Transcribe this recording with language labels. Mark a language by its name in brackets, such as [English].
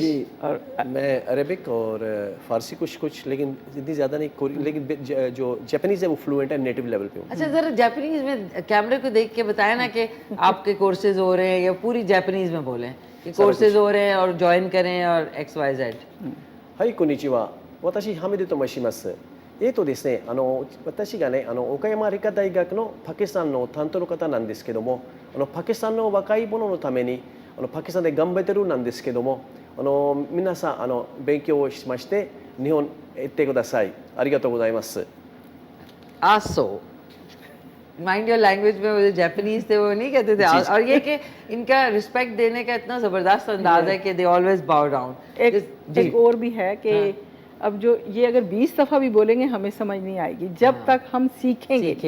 [Hindi] जी, और मैं अरेबिक और फ़ारसी कुछ, लेकिन इतनी ज़्यादा नहीं। लेकिन जो जापानीज़ है वो फ्लुएंट है, नेटिव लेवल पे हूँ। अच्छा, ज़रा जापानीज़ में कैमरे को देख के बताया ना कि आपके कोर्सेज हो रहे हैं, या पूरी जापानीज़ में बोलें कि कोर्सेज हो रहे हैं और ज्वाइन करें और XYZ। [Japanese] हाई कोनिचिवा, वाताशी हामिदे तोमाशिमासु। ですね、私がね、岡山理科大学のパキスタンの担当の方なんですけども、パキスタンの若い者のためにパキスタンで頑張ってるなんですけども、皆さん勉強をしまして日本へ行ってください。ありがとうございます。 [Hindi] आसो माइंड योर लैंग्वेज में वो जो जापानीज थे वो नहीं कहते थे। और ये कि इनका रिस्पेक्ट देने का इतना ज़बरदस्त अंदाज है कि [English] They always bow down. [Hindi] एक और भी है कि अब जो ये अगर 20 दफ़ा भी बोलेंगे हमें समझ नहीं आएगी जब तक हम सीखेंगे।